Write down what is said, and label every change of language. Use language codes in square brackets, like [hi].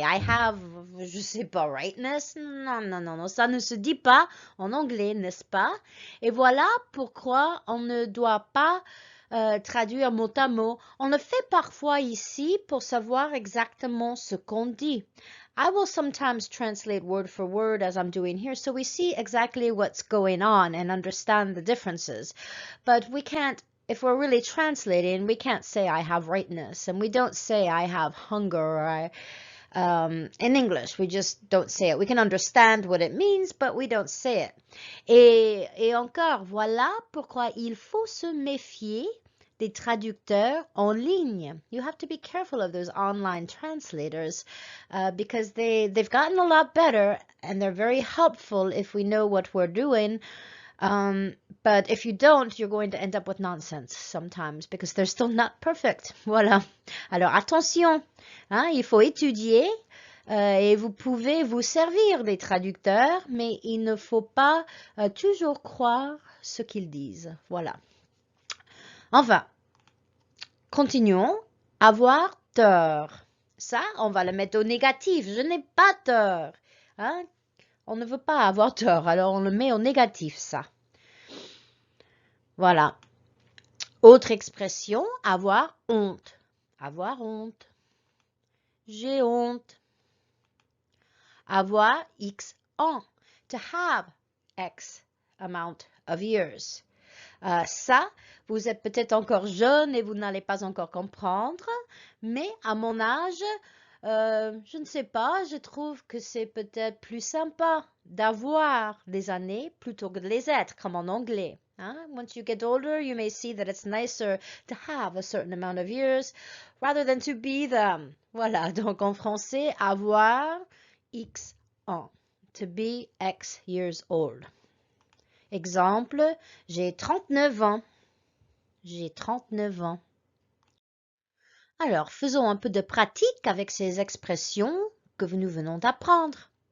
[en] I have, [fr] je sais pas, [en] rightness? [fr] Non, ça ne se dit pas en anglais, n'est-ce pas? Et voilà pourquoi on ne doit pas traduire mot à mot. On le fait parfois ici pour savoir exactement ce qu'on dit. [en] I will sometimes translate word for word as I'm doing here, so we see exactly what's going on and understand the differences. But we can't, if we're really translating, we can't say I have rightness, and we don't say I have hunger or in English. We just don't say it. We can understand what it means, but we don't say it. [fr] Et encore, voilà pourquoi il faut se méfier des traducteurs en ligne. [en] You have to be careful of those online translators because they've gotten a lot better and they're very helpful if we know what we're doing. But if you don't, you're going to end up with nonsense sometimes because they're still not perfect. [fr] Voilà. Alors attention, hein, il faut étudier et vous pouvez vous servir des traducteurs, mais il ne faut pas toujours croire ce qu'ils disent. Voilà. Enfin, continuons. Avoir tort. Ça, on va le mettre au négatif. Je n'ai pas tort. Hein? On ne veut pas avoir tort, alors on le met au négatif, ça. Voilà. Autre expression, avoir honte. Avoir honte. J'ai honte. Avoir X ans. [en] To have X amount of years. [fr] Ça, vous êtes peut-être encore jeune et vous n'allez pas encore comprendre, mais à mon âge, je ne sais pas, je trouve que c'est peut-être plus sympa d'avoir des années plutôt que de les être, comme en anglais. Hein? [en] Once you get older, you may see that it's nicer to have a certain amount of years rather than to be them. [fr] Voilà, donc en français, avoir X ans. [en] To be X years old. [fr] Exemple, j'ai 39 ans. J'ai 39 ans. Alors, faisons un peu de pratique avec ces expressions que nous venons d'apprendre.